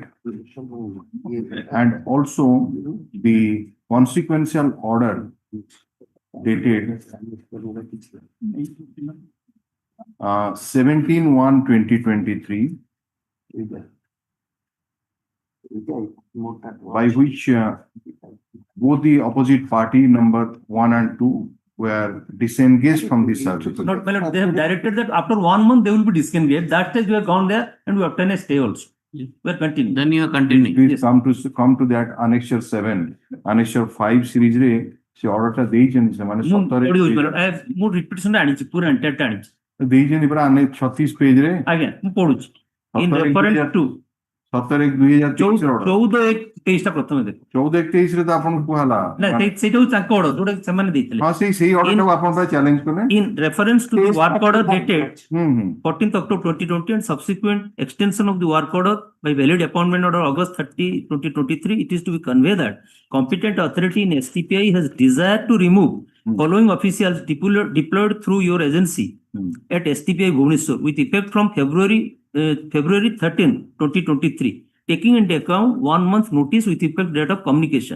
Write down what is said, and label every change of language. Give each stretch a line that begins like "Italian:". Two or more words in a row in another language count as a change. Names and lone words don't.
English: And also the consequential order dated 17/1/2023, by which both the opposite party number 1 and 2 were disengaged from the service. Not, my lord, they have directed that after 1 month they will be disengaged. That stage we have gone there and we obtain a stay also. We are continuing. Then you are continuing. Please come to that annexure 7, annexure 5 series
Odia: ରେ ସେ ଅର୍ଡର ଟା ଦେଇଛନ୍ତି ସେମାନେ ମୁଁ 17 ପଢିଉଛି,
English: my lord.
Odia: ମୁଁ repetition ଟା ଆଣିଛି, ପୁରା entire ଟା ଆଣିଛି। ଦେଇଛନ୍ତି ପରା 36 ପେଜ ରେ ଆଜ୍ଞା, ମୁଁ ପଢୁଛି। In
English: 17 reference to 17/1/2023 order
Odia: 14/1/23 ଟା ପ୍ରଥମେ ଦେଖ। 14/21 ରେ ତ ଆପଣଙ୍କୁ କୁହାଲା ନା, ସେଇଟା ହଉଛି ତାଙ୍କ order, ଯୋଉଟା ସେମାନେ ଦେଇଥିଲେ। ହଁ ସେଇ order ଟାକୁ ଆପଣ ପାଇଁ ଚ୍ୟାଲେଞ୍ଜ କଲେ।
English: In reference to the work order dated 14th October 2020 and subsequent extension of the work order by valid appointment order August 30, 2023, it is to be conveyed that competent authority in STPI has desired to remove following officials deployed through your agency at STPI Bhubaneswar with effect from February 13, 2023, taking into account 1 month notice with effect date of communication.